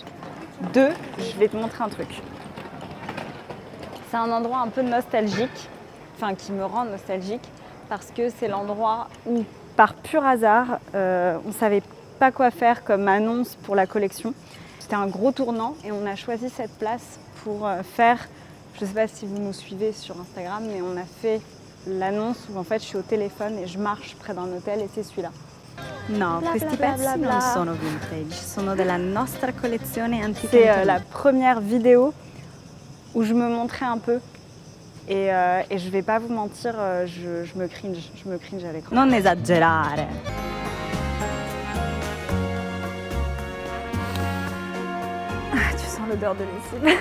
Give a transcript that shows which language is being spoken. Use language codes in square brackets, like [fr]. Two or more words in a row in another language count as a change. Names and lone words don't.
[fr] 2, je vais te montrer un truc. C'est un endroit un peu nostalgique, enfin qui me rend nostalgique, parce que c'est l'endroit où, par pur hasard, on ne savait pas quoi faire comme annonce pour la collection. C'était un gros tournant et on a choisi cette place pour faire, je ne sais pas si vous nous suivez sur Instagram, mais on a fait l'annonce où en fait je suis au téléphone et je marche près d'un hôtel et c'est celui-là. [it] No, questi pezzi non sono vintage, sono della nostra collezione antica. [fr] C'est la première vidéo où je me montrais un peu et je vais pas vous mentir, je me cringe à l'écran. [it] Non esagerare. [fr] Ah, tu sens l'odeur de lessive.